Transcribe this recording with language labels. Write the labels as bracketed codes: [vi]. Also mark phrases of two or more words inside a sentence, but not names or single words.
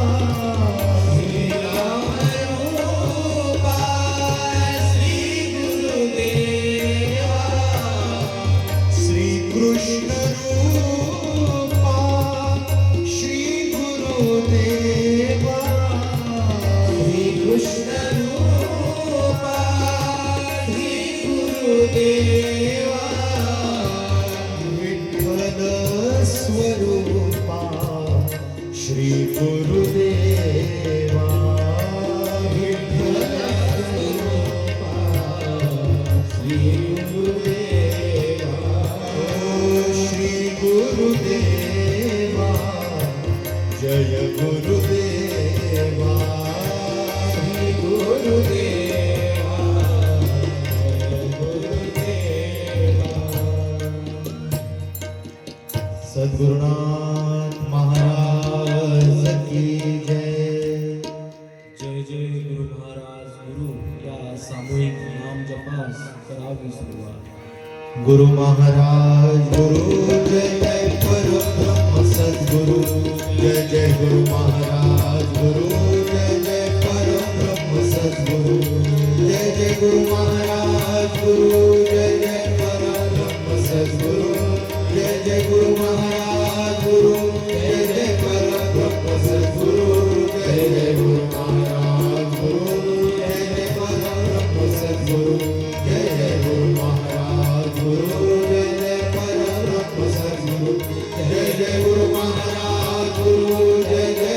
[mr] श्रीराम रूपा श्री गुरुदेवा श्री कृष्ण रूपा श्री गुरुदेवा श्री कृष्ण रूपा श्री गुरुदेवा विठ्ठल स्वरूपा श्री गुरुदेवा विठ्ठल स्वरूपा श्री गुरुदेवा श्री गुरुदेवा जय गुरुदेवा श्री गुरुदेवा जय गुरुदेवा [hi] सद्गुरुनाथ महाराज की जय [mr] जय जय गुरु महाराज गुरु या सामूहिक नाम जपास करावी सुरुवात. गुरु महाराज गुरु जय जय परब्रह्म सद्गुरु जय जय गुरु महाराज गुरु जय जय परब्रह्म सद्गुरु जय जय गुरु महाराज गुरु जय जय परब्रह्म सद्गुरु जय जय गुरु महाराज गुरु जय जय परब्रह्म सद्गुरु जय जय गुरु महाराज गुरु जय जय परब्रह्म सद्गुरु जय जय गुरु महाराज गुरु जय जय परब्रह्म सद्गुरु जय जय गुरु महाराज गुरु जय जय